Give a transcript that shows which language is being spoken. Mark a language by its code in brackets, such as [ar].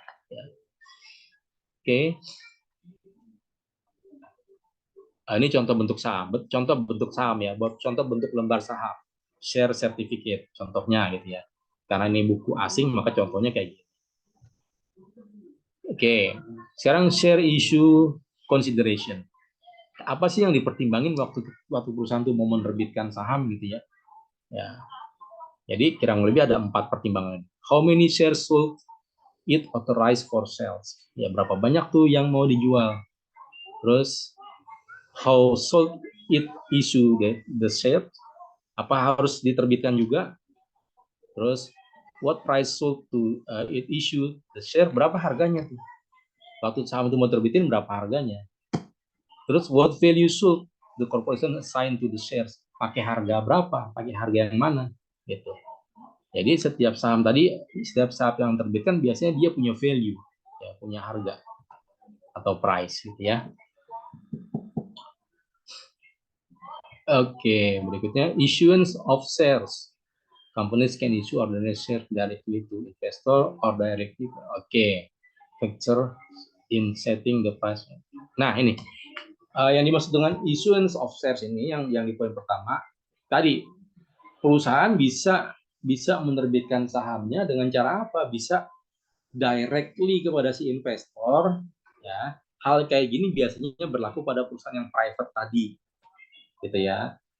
[id] Ya. Oke. Ini contoh bentuk saham. Contoh bentuk saham ya. Contoh bentuk lembar saham. [en] Share certificate. [id] Contohnya gitu ya. Karena ini buku asing, maka contohnya kayak gitu. Oke. Sekarang [en] share issue consideration. [id] Apa sih yang dipertimbangin waktu perusahaan itu mau menerbitkan saham gitu ya? Ya. Jadi kurang lebih ada 4 pertimbangan. [en] How many shares should it authorize for sales? [id] Ya, berapa banyak tuh yang mau dijual? Terus [en] how should it issue the share? [id] Apa harus diterbitkan juga? Terus [en] what price should it issue the share? [id] Berapa harganya tuh? Waktu saham itu mau terbitin berapa harganya? Terus [en] what value should the corporation assign to the shares? [id] Pakai harga berapa? Pakai harga yang mana? Gitu. Jadi setiap saham yang terbitkan biasanya dia punya value, ya, punya harga atau price gitu ya. Oke, berikutnya [en] issuance of shares. Companies can issue ordinary shares directly to investor or directly. Oke, factor in setting the price. [id] Nah, ini yang dimaksud dengan [en] issuance of shares [id] ini yang di poin pertama tadi, perusahaan bisa menerbitkan sahamnya dengan cara apa? Bisa directly kepada si investor, ya. Hal kayak gini biasanya berlaku pada perusahaan yang private tadi, gitu ya.